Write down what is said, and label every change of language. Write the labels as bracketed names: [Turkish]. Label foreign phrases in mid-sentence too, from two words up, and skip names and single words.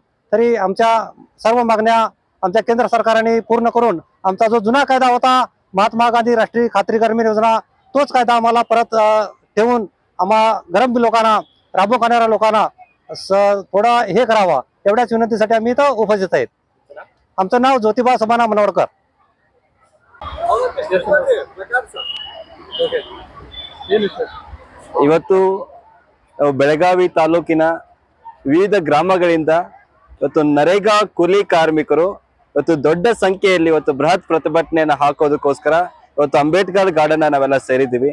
[Marathi] तरी आमच्या सर्व मागण्या आमच्या केंद्र सरकारने पूर्ण करून आमचा जो जुना कायदा होता महात्मा गांधी राष्ट्रीय खात्री ग्रामीण योजना तोच कायदा आम्हाला परत ठेवून आम्हा गरीब लोकांना राबून खाणाऱ्या लोकांना थोडा हे करावा एवढ्याच विनंतीसाठी आम्ही इथं उपस्थित आहेत। आमचं नाव ज्योतिबा समाना मनवडकर। [Kannada] ಇವತ್ತು ಬೆಳಗಾವಿ ತಾಲೂಕಿನ ವಿವಿಧ ಗ್ರಾಮಗಳಿಂದ ಇವತ್ತು ನರೇಗಾ ಕೂಲಿ ಕಾರ್ಮಿಕರು ಇವತ್ತು ದೊಡ್ಡ ಸಂಖ್ಯೆಯಲ್ಲಿ ಇವತ್ತು ಬೃಹತ್ ಪ್ರತಿಭಟನೆಯನ್ನು ಹಾಕೋದಕ್ಕೋಸ್ಕರ ಇವತ್ತು ಅಂಬೇಡ್ಕರ್ ಗಾರ್ಡನ್ ನಾವೆಲ್ಲ ಸೇರಿದ್ದೀವಿ।